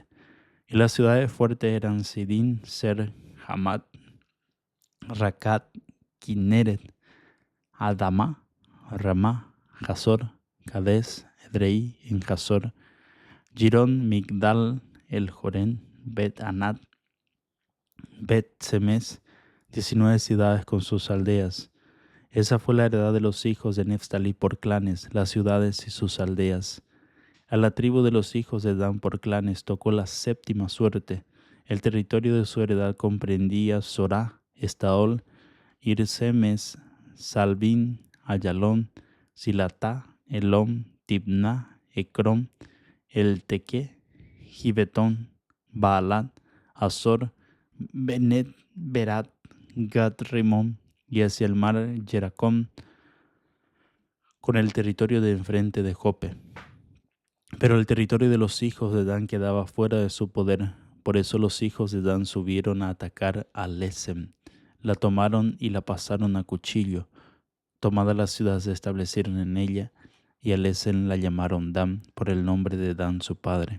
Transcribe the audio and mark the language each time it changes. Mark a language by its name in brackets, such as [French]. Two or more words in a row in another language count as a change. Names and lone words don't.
[Spanish] Y las ciudades fuertes eran Sidín, Ser, Hamat, Racat, Kineret, Adama, Ramá, Hazor, Cades, Edrei, en Hazor, Girón, Migdal, El Jorén, Bet Anat, Bet Semes, 19 ciudades con sus aldeas. Esa fue la heredad de los hijos de Neftalí por clanes, las ciudades y sus aldeas. A la tribu de los hijos de Dan por clanes tocó la séptima suerte. El territorio de su heredad comprendía Sorá, Estaol, Irsemes, Salbín, Ayalón, Silatá, Elón, Tibná, Ecrón, El Teque, Gibetón, Baalat, Azor, Benet, Berat, Gad Rimón, y hacia el mar Yeracón, con el territorio de enfrente de Jope. Pero el territorio de los hijos de Dan quedaba fuera de su poder. Por eso los hijos de Dan subieron a atacar a Lesem. La tomaron y la pasaron a cuchillo. Tomada la ciudad se establecieron en ella, y a Lesem la llamaron Dan por el nombre de Dan su padre.